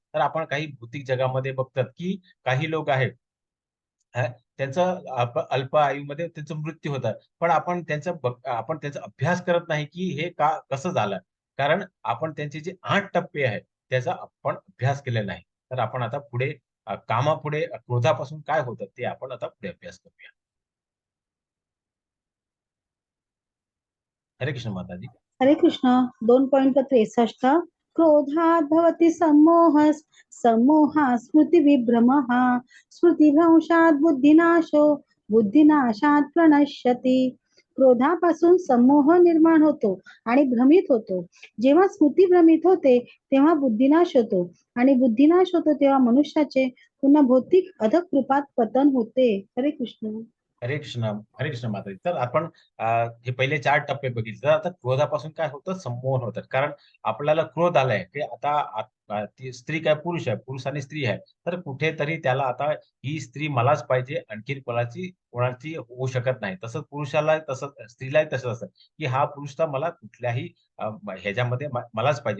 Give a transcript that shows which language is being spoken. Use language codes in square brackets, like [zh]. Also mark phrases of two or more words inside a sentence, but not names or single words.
[mr] तर आपण काही भौतिक जगामध्ये बघतात, की काही लोक आहेत त्यांचं अल्प आयुमध्ये त्यांचा मृत्यू होतात. पण आपण त्यांचा अभ्यास करत नाही, की हे कसं झालं? कारण आपण त्यांचे जे 8 टप्पे आहेत, त्याचा आपण अभ्यास केलेला नाही. तर आपण आता पुढे कामापुढे क्रोधापासून काय होतं ते आपण आता पुढे अभ्यास करूया. हरे कृष्ण माताजी. हरे कृष्ण. [sa] 2.63 क्रोधात भवति सम्मोहः सम्मोहात् स्मृतिविभ्रमः स्मृतिभ्रंशात् बुद्धिनाशो बुद्धिनाशात् प्रणश्यति. [mr] क्रोधापासून सम्मोह निर्माण होतो आणि भ्रमित होतो. जेव्हा स्मृती भ्रमित होते तेव्हा बुद्धिनाश होतो आणि बुद्धिनाश होतो तेव्हा मनुष्याचे पुन्हा भौतिक अधःकृपात पतन होते. हरे कृष्ण. हरे कृष्ण, हरे कृष्ण माताजी. तर आपण हे पहिले 4 टप्पे बघितले. तर आता क्रोधापासून काय होतं? संमोहन होतं. कारण आपल्याला क्रोध आलाय, की आता ती स्त्री काय पुरुष आहे, पुरुष आणि स्त्री आहे. तर कुठेतरी त्याला आता ही स्त्री मलाच पाहिजे, आणखीन कोणाची होऊ शकत नाही. तसंच पुरुषाला तसंच स्त्रीलाही तसंच असतं, की हा पुरुष तर मला कुठल्याही ह्याच्यामध्ये मलाच पाहिजे.